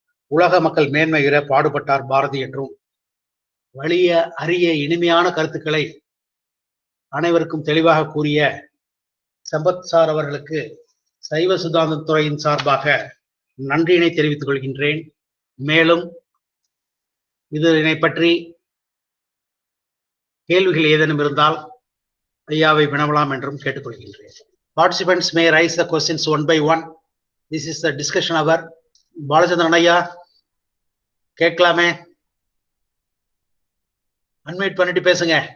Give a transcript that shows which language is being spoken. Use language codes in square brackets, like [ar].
[ta] உலக மக்கள் மேன்மை பெற பாடுபட்டார் பாரதி என்றும் வலிய அரிய இனிமையான கருத்துக்களை அனைவருக்கும் தெளிவாக கூறிய சம்பத் சார் அவர்களுக்கு சைவ சித்தாந்த துறையின் சார்பாக நன்றியினை தெரிவித்துக் கொள்கின்றேன். மேலும் இதனை பற்றி கேள்விகள் ஏதேனும் இருந்தால் ஐயாவை வினவலாம் என்றும் கேட்டுக்கொள்கின்றேன். [en] Participants may raise the questions one by one. This is the discussion hour. [ta] Balachandran ஐயா கேட்கலாமே, அன்மியூட் பண்ணிட்டு பேசுங்க.